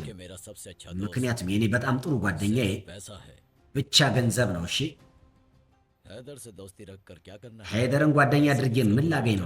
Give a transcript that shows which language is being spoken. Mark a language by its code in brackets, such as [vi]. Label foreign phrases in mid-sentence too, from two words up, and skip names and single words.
[hi] क्योंकि मेरा सबसे अच्छा दोस्त [am] ምክንያቱም የኔ በጣም ጥሩ ጓደኛዬ [hi] पैसा है। [am] ብቻ ገንዘብ ነው። እሺ [hi] हैदर से दोस्ती रख कर क्या करना है? [am] ሄደርን ጓደኛ አድርጌ ምን ላገኝ ነው?